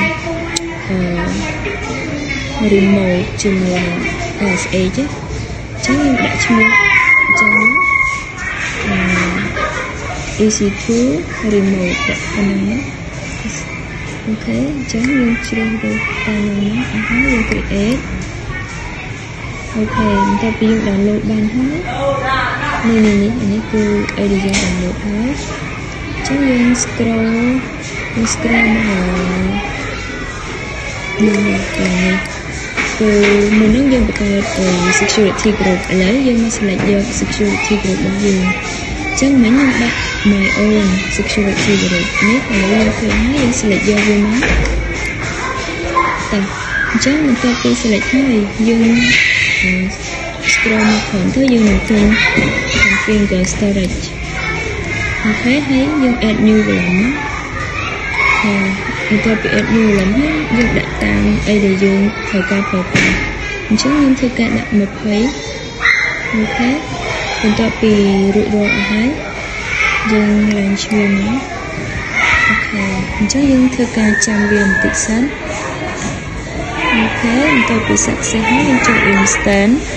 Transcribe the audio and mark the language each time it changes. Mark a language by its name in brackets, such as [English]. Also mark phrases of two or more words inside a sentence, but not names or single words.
[Khmer] remote ជាមួយ SH ចឹងយើងដាក់ឈ្មោះចឹងEC2 remote ដាក់ខាងនេះអូខេអញ្ចឹងយើងជ្រើសរើសតាមនេះអស់ហើយយើង create អូខេបន្ទាប់ពីយើង download បានហើយនេះគឺ អីដែលយើង download ហើយអញ្ចឹងយើង scroll មក នេះគឺមុននឹងយើងបង្កើត [English] security group [Khmer] ឥឡូវយើងមក select យក [English] security group [Khmer] របស់យើងអញ្ចឹងមិញយើងដាក់ [English] my own security group [Khmer] នេះឥឡូវយើងឃើញហើយយើង select យកវាមកតើអញ្ចឹងបន្ទាប់ពី select ហើយយើង scroll មកខាងទៅយើងនឹងឃើញ [English] configure storage [Khmer] អូខេហើយយើង [English] add new volume [Khmer] បន្ទាប់ពី [English] add new volume [Khmer] ហើយយើងដាក់តាមអីដែលយើងត្រូវការប្រើប្រាស់អញ្ចឹងយើងធ្វើការដាក់20អូខេបន្ទាប់ពីរួចរាល់អស់ហើយយើងឡើងឈ្មោះមកអូខេអញ្ចឹងយើងធ្វើការចាំវាបន្តិចសិនអូខេបន្ទាប់ពី success ហើយយើងចូល instant